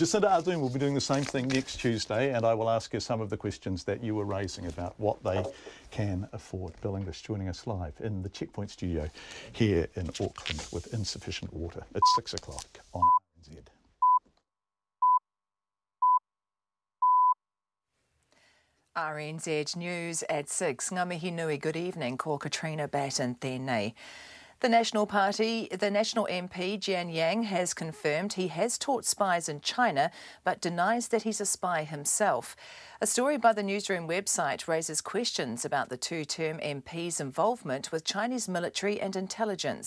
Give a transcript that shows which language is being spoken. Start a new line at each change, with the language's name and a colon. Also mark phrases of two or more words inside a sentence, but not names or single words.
English: Jacinda Ardern will be doing the same thing next Tuesday, and I will ask her some of the questions that you were raising about what they can afford. Bill English joining us live in the Checkpoint studio here in Auckland with insufficient water. It's 6 o'clock on RNZ. RNZ News at 6.
Māori: Ngā mihi nui,
English: good evening.
Māori: Ko Katrina Batten tēnei.
English: The National MP Jian Yang has confirmed he has taught spies in China but denies that he's a spy himself. A story by the Newsroom website raises questions about the two-term MP's involvement with Chinese military and intelligence.